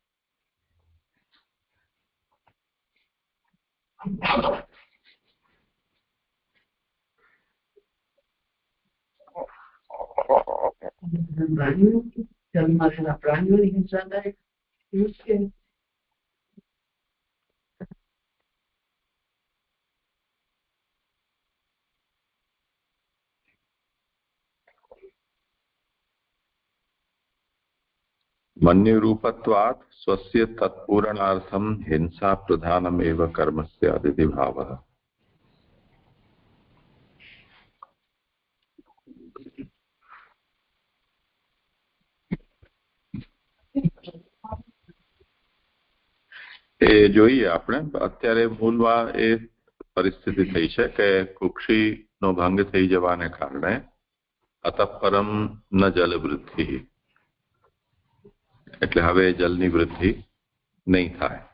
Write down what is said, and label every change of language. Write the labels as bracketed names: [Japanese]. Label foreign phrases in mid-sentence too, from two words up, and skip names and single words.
[Gujarati] પ્રાણીઓની હિંસા થાય એવું જ કે [Sanskrit] मन्युरूपत्वात् स्वस्य तत्पूरणार्थं हिंसा प्रधानमेव कर्म स्यात् इति भावः। [Gujarati] એ જોઈએ આપણે અત્યારે મૂળમાં એ પરિસ્થિતિ થઈ છે કે કુક્ષીનો ભંગ થઈ જવાને કારણે [Sanskrit] અતઃપરમ ન જલ વૃદ્ધિ, [Gujarati] એટલે હવે જલની વૃદ્ધિ નહીં થાય.